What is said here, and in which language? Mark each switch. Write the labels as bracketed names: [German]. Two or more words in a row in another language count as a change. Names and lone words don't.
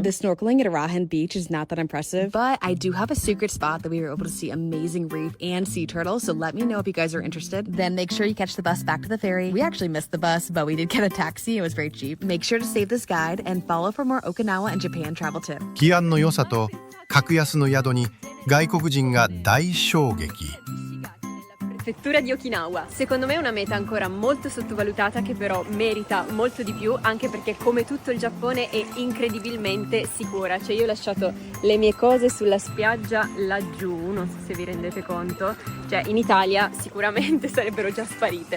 [English] The snorkeling at Arahan Beach is not that impressive, but I do have a secret spot that we were able to see amazing reef and sea turtles, so let me know if you guys are interested. Then make sure you catch the bus back to the ferry. We actually missed the bus, but we did get a taxi. It was very cheap. Make sure to save this guide and follow for more Okinawa and Japan travel tips. [Japanese] 治安の良さと格安の宿に外国人が大衝撃。 [Italian] Prefettura di Okinawa. Secondo me è una meta ancora molto sottovalutata che però merita molto di più, anche perché come tutto il Giappone è incredibilmente sicura. Cioè io ho lasciato le mie cose sulla spiaggia laggiù, non so se vi rendete conto, cioè in Italia sicuramente sarebbero già sparite.